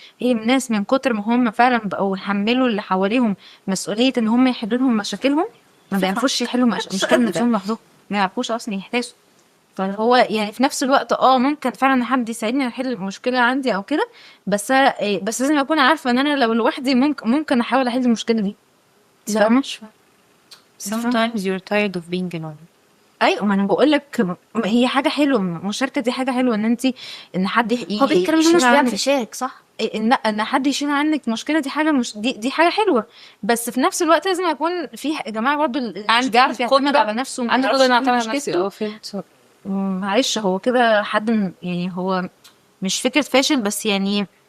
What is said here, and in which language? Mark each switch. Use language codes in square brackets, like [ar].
[ar] هي الناس من كتر ما هم فعلا بقوا يحملوا اللي حواليهم مسؤولية إن هم يحلوا لهم مشاكلهم، ما بيعرفوش يحلوا مشاكل نفسهم لوحدهم، ما يعرفوش أصلا يحتاسوا. فهو يعني في نفس الوقت ممكن فعلا حد يساعدني احل المشكله عندي او كده، بس لازم اكون عارفه ان انا لو لوحدي ممكن احاول احل المشكله دي. فاهمه؟ [en] sometimes you're tired of being alone. [ar] ايوه، ما انا بقول لك هي حاجه حلوه، المشاركه دي حاجه حلوه، ان حد هو بيتكلم انه مش بيعرف يشارك، صح؟ ان حد يشيل عنك مشكله، دي حاجه مش دي حاجه حلوه، بس في نفس الوقت لازم يكون في يا جماعه برضه اللي مش بيعرف يعتمد على نفسه. انا اقدر اعتمد على نفسي. فهمت. معلش هو كده حد يعني هو مش فكره فاشل، بس يعني